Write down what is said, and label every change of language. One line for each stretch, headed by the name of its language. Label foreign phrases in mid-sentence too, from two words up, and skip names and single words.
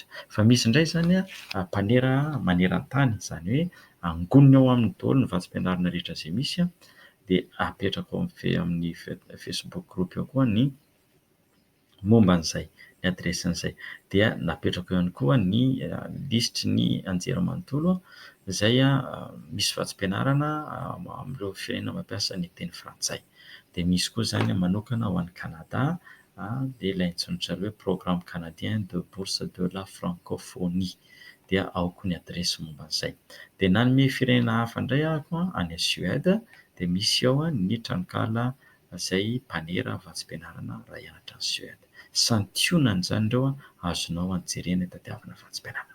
Malagasy: Fa misy indray izany mpanera maneran-tany, izany hoe angoniny ao amin'ny daholo ny vatsim-pianarana rehetra izay misy dia apetraka amin'ny Facebook groupe eo koa ny momban'izay, ny adresin'izay. Dia napetraka eo ihany koa ny lisitry ny anjerimanontolo izay misy vatsim-pianarana amin'ireo firenena mampiasa ny teny frantsay. Dia misy koa izany manokana ho an'ny Canada dia ilay antsoina hoe
French: programme canadien de bourse de la francophonie.
Malagasy: Dia ao koa ny adresy momban'izay. Dia nanome firenena hafa indray ahako any Suède dia misy ao ny tranokala izay mpanera vatsim-pianarana raha hianatra any Suède. Santionany izany ireo azonao anjerena fitadiavana vatsim-pianarana.